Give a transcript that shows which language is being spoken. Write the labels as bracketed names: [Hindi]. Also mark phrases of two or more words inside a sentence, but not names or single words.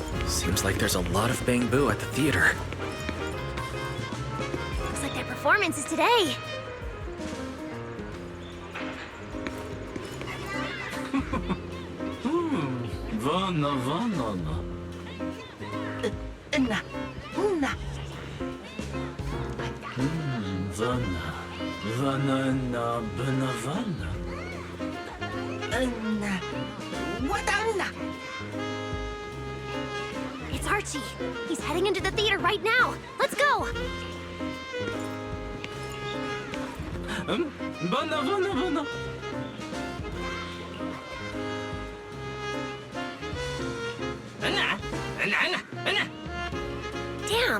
[English] Seems like there's a lot of bamboo at the theater. Looks like their performance is today. Vana, vana. Na. Vana. Vana na benavana. It's Archie. He's heading into the theater right now. Let's go. Vana, vana, vana. Damn.